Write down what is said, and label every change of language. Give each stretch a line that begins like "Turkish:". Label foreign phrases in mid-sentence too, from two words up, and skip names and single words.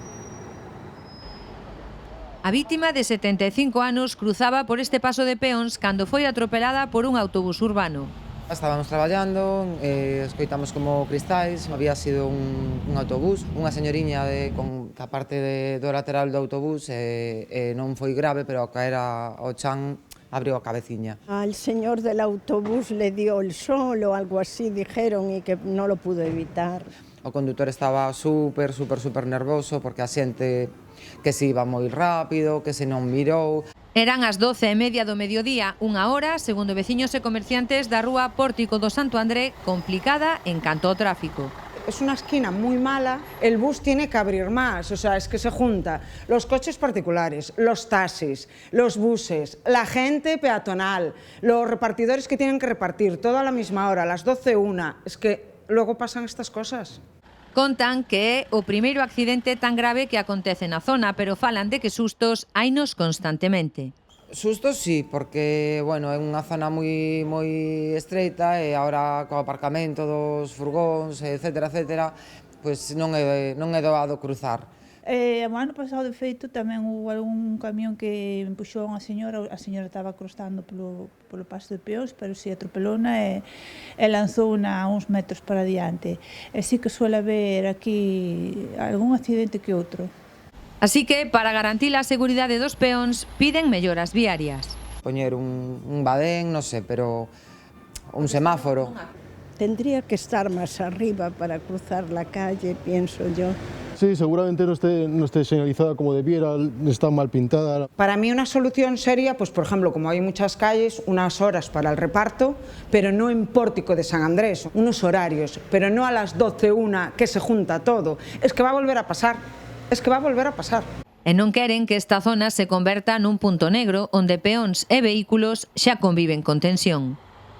Galician: A vítima de 75 anos cruzaba por este paso de peóns cando foi atropelada por un autobús urbano. Estábamos traballando, escoitamos como cristais, había sido un autobús, unha señoriña con a parte do lateral do autobús non foi grave, pero ao caer ao chan abriu a cabeciña.
Spanish: Al señor del autobús le dio el sol o algo así, dijeron, y que no lo pudo evitar.
Galician: O condutor estaba super nervoso porque a xente que se iba moi rápido, que se non mirou. Eran as 12:30 do mediodía, unha hora, segundo veciños e comerciantes da rúa Pórtico do Santo André, complicada en canto ao tráfico.
Spanish: Es una esquina muy mala, el bus tiene que abrir más, o sea, es que se junta los coches particulares, los taxis, los buses, la gente peatonal, los repartidores que tienen que repartir, todo a la misma hora, a las 12:01, es que luego pasan estas cosas.
Galician: Contan que é o primeiro accidente tan grave que acontece na zona, pero falan de que sustos hainos constantemente. Sustos sí, porque, bueno, é unha zona moi estreita e agora co aparcamento dos furgóns, etcétera, pois non é doado cruzar. O ano pasado, de feito, tamén houve algún camión que empuxou a señora estaba cruzando polo paso de peóns, pero si atropelona e lanzouna uns metros para diante. E si que
Spanish: suele haber
Galician: aquí algún accidente que outro. Así que, para garantir a seguridade dos peóns, piden melloras viarias. Poñer un badén, non sei, pero un semáforo.
Spanish: Tendría que estar más arriba para cruzar la calle, pienso yo. Sí, seguramente no esté señalizada como debiera, está mal pintada. Para mí una solución sería, pues por ejemplo, como hay muchas calles, unas horas para el reparto, pero no en Pórtico de San Andrés, unos horarios, pero no a las 12:01 que se junta todo. Es que va a volver a pasar, E
Galician: non queren que esta zona se converta nun punto negro onde peóns e vehículos xa conviven con tensión.